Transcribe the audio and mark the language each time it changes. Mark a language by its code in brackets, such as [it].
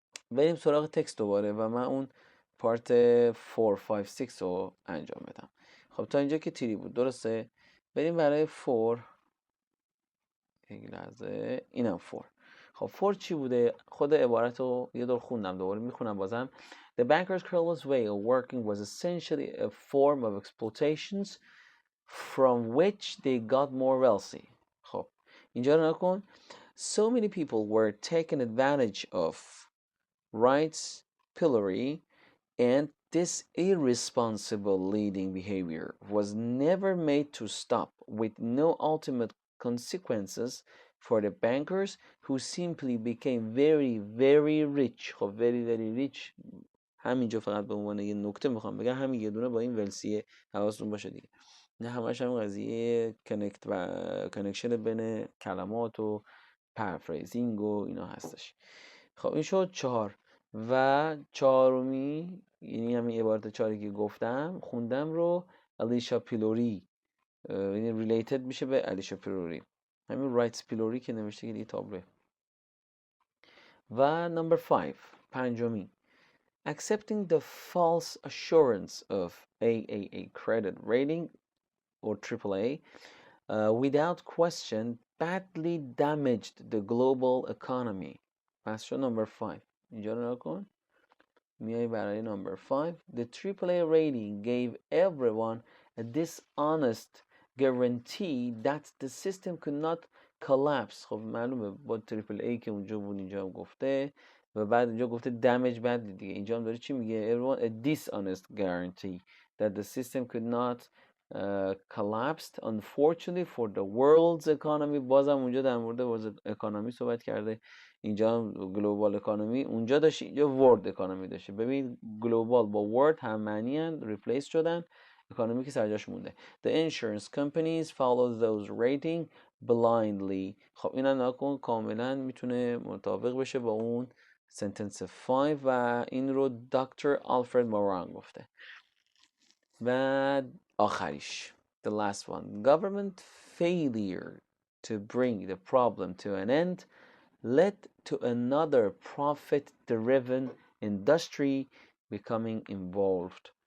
[fa] بریم سراغ تکست دوباره و من اون پارت 4 5 6 رو انجام بدم. خب تا اینجا که تیری بود، درسته؟ بریم برای 4. یک لحظه، اینم 4. خب 4 چی بوده؟ خود عبارت رو یه دور خوندم، دوباره میخونم بازم. [en] The banker's careless way of working was essentially a form of exploitations from which they got more wealthy. [fa] خب اینجا رو نکن. [en] So many people were taken advantage of, writes Pillory, and this irresponsible leading behavior was never made to stop, with no ultimate consequences for the bankers who simply became very very rich. [fa] خب [en] very very rich [fa] همینجا فقط به عنوان یه نکته میخوام بگم، همین یه دونه با این ولسیه حواستون باشه دیگه. نه همش هم قضیه کنکت و کنکشن بین کلمات و پرفریزینگ و اینا هستش. خب این شد 4 و چهارمی، یعنی همین عبارت 4 که گفتم خوندم رو الیشا پیلوری، یعنی ریلیتد میشه به الیشا پیلوری، همین رایتس پیلوری که نوشته که دیگه تابلوه. و نمبر 5 پنجمی [en] accepting the false assurance of AAA credit rating or AAA without question badly damaged the global economy. [fa] پس شد number 5. اینجا رو نکن. میای برای number 5. [en] The AAA rating gave everyone a dishonest guarantee that the system could not collapse. [fa] خب معلومه با AAA که اونجا بود اینجا هم گفته و بعد اینجا گفته damage بعد دیگه اینجا هم داره چی میگه؟ [en] Everyone a dishonest guarantee that the system could not collapsed unfortunately for the world's economy. [fa] بازم اونجا در مورد world economy صحبت کرده، اینجا هم global economy اونجا داشته، اینجا world economy داشته. ببین global با world هم معنی هن، replace شدن، economy که سرجاش مونده. [en] The insurance companies follow those rating blindly. [fa] خب اینا نکن، کاملا میتونه مطابق بشه با اون sentence 5 و این رو دکتر آلفرد موران گفته. و آخریش [en] the last one, government failure to bring the problem to an end led to another profit-driven industry becoming involved.